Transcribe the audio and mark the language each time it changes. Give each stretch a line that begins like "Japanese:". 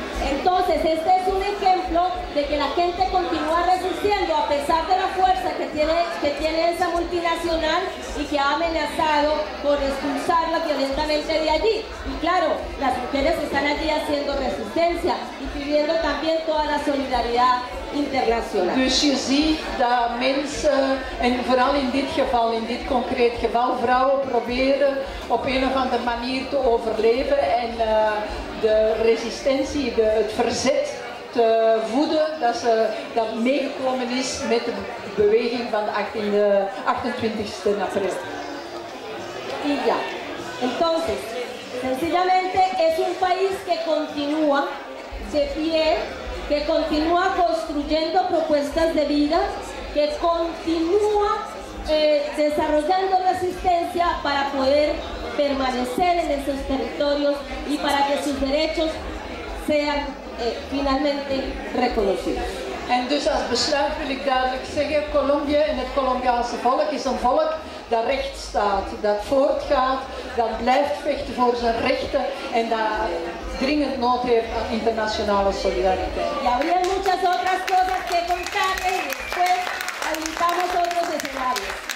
Spanish: Entonces, este es un ejemplo de que la gente continúa resistiendo a pesar de la fuerza que tiene esa multinacional y que ha amenazado con expulsarla violentamente de allí. Y claro, las mujeres están allí haciendo resistencia y pidiendo también toda la solidaridad internacional.
Dutch: Dus je ziet dat mensen, en vooral in dit concreet geval, vrouwen proberen op een of andere manier te overleven en de resistentie, het verzet te voeden dat meegekomen is met de beweging van de 28e april.
Spanish: Y ya. Entonces, sencillamente es un país que continúa de pie, que continúa construyendo propuestas de vida, que continúa desarrollando resistencia para poder permanecer en esos territorios y para que sus derechos sean finalmente reconocidos.
Dutch: En dus als besluit wil ik duidelijk zeggen, Colombia en het Colombiaanse volk is een volk dat recht staat, dat voortgaat, dat blijft vechten voor zijn rechten en dat dringend nood heeft aan internationale solidariteit.
Spanish: Y habría muchas otras cosas que contarles y después habilitamos otros escenarios.